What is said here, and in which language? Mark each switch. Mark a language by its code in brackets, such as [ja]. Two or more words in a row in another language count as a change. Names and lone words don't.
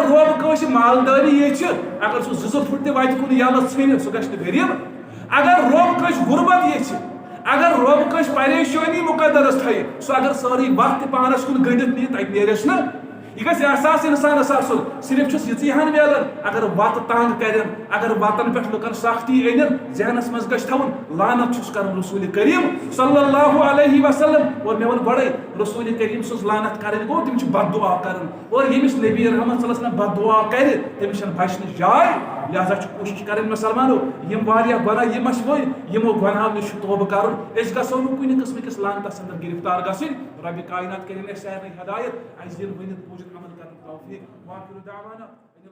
[ks] رۄب کٲنٛسہِ مالدٲری ییٚژھِ اگر سُہ زٕ پھٕٹ تہِ وتہِ کُن یلہٕ ژھٕنہِ سُہ گژھِ نہٕ غریٖب اگر رۄب کٲنٛسہِ غُربت ییٚژھِ اگر رۄب کٲنٛسہِ پریشٲنی مقدرس تھایہِ سُہ اگر سٲرٕے وتھ تہِ پانس کُن گٔنڈِتھ نِیہِ تتہِ نیرٮ۪س نہٕ یہ گژھِ احساس انسانس آسُن صرف چھُس یِژٕے ہن میلان اگر وتہٕ تنگ کرن اگر وتن پٮ۪ٹھ لُکن سختی أنِن ذہنس منٛز گژھِ تھاوُن لعنت چھُس کران رسول کریم [ar] صلی اللہ علیہ وسلم [ks] اور مےٚ ووٚن گۄڈے رسول کریم سٕنٛز لعنت کرٕنۍ گوٚو تِم چھِ بد دعا کران اور ییٚمِس نبی رحمت [ar] صلی اللہ علیہ وسلم [ks] بد دعا کرِ تٔمِس چھنہٕ بچنٕچ جاے لہذا چھِ کوٗشِش کرٕنۍ مُسلمانو یِم واریاہ گۄناہ یِم اَسہِ ؤنۍ یِمو گۄناہو نِش چھُ توبہٕ کرُن أسۍ گژھو نہٕ کُنہِ قٕسمٕکِس لعنتس انٛدر گرفتار گژھٕنۍ ربِ کائنات کٔرِنۍ اَسہِ سارنٕے ہدایت اَسہِ دِن ؤنِتھ بوٗزِتھ عمل کرنُک توفیٖق [ar] وآخِر دعوانا